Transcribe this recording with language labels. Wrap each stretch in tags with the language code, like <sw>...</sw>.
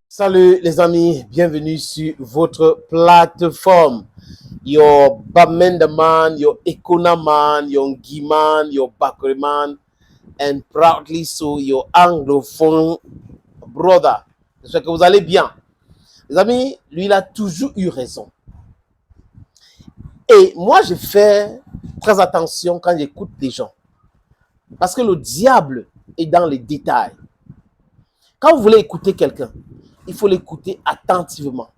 <fr>Salut les amis, bienvenue sur votre plateforme.</fr> <en>Your Bamenda man, your Ekona man, your Ngi man, your Bakri man, and proudly so your anglophone brother.</en> <fr>J'espère que vous allez bien. Les amis, lui, il a toujours eu raison. Et moi, je fais très attention quand j'écoute des gens. Parce que le diable est dans les détails. Quand vous voulez écouter quelqu'un, il faut l'écouter attentivement.</fr>